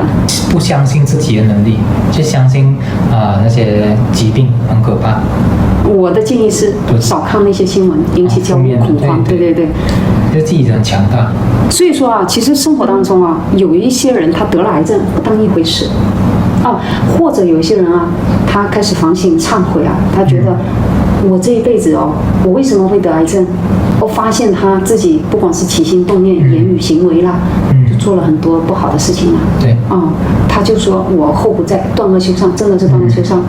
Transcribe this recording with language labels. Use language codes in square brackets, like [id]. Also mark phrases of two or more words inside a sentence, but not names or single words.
[zh] 不相信自己的能力，就相信那些疾病很可怕。我的建議是少看那些新聞，引起焦慮恐慌。对，覺得自己很強大。所以說啊，其實生活當中啊，有一些人他得了癌症不當一回事。或者有一些人啊，他開始反省、懺悔啊，他覺得我這一輩子哦，我為什麼會得癌症？我發現他自己不管是起心動念、言語行為啦，就做了很多不好的事情啦。对，他就說我後不在，斷惡修善，真的是斷惡修善。